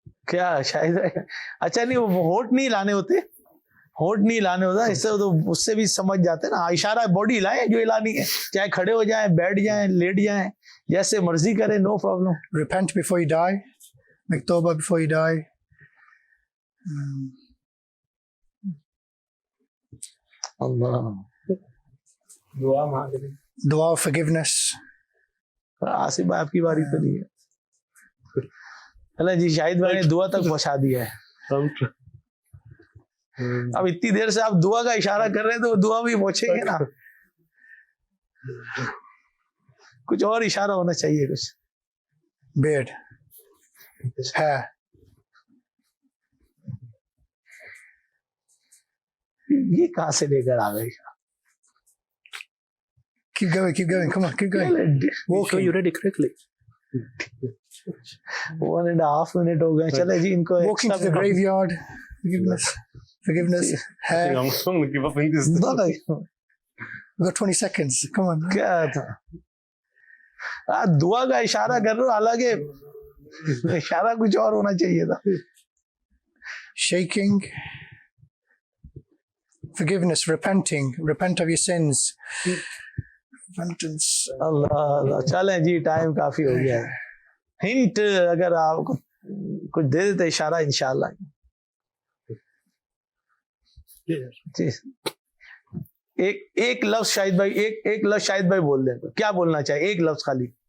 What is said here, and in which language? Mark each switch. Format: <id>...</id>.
<ur>کیا شاید اچھا نہیں, وہ ہونٹ نہیں لانے ہوتے, ہونٹ نہیں لانے ہوتا, اس سے تو اس سے بھی سمجھ جاتے نا. اشارہ باڈی ہلائیں جو ہلانی ہے, چاہے کھڑے ہو جائیں, بیٹھ جائیں, لیٹ جائیں, جیسے مرضی کریں,</ur> <en>No problem. repent before you die, make tawbah before you die.</en> <ur>اللہ دعا مانگ رہے.</ur> <en>Dua of forgiveness.</en> <ur>آصف بھائی آپ کی باری تو نہیں ہے. اللہ جی شاہد بھائی نے دعا تک پہنچا دیا ہے. اب اتنی دیر سے آپ دعا کا اشارہ کر رہے ہیں تو دعا بھی پہنچیں گے نا. کچھ اور اشارہ ہونا چاہیے, کچھ</ur> <en>Beard, hair.</en> <ur>یہ کہاں سے لے کر آ گئے.</ur> <en>Keep going, come on, keep going. So you read it correctly.</en> <ur>1.5 minute ہو گئے. چلے جی ان کو</ur> <en>Walking to the graveyard, forgiveness, hair. I'm going to give up in this. We've got 20 seconds, come on.</en> <ur>کیا تھا دعا کا اشارہ کر رہے ہو, حالانکہ اشارہ کچھ اور ہونا چاہیے تھا.</ur> <en>Shaking, forgiveness, repent of your sins. Repentance.</en> <ur>اللہ اللہ. چلیں جی ٹائم کافی ہو گیا ہے. ہنٹ اگر آپ کچھ دے دیتے اشارہ انشاءاللہ. جی ایک لفظ شاہد بھائی, ایک لفظ شاہد بھائی بول دیں. کیا بولنا چاہیے, ایک لفظ خالی.</ur>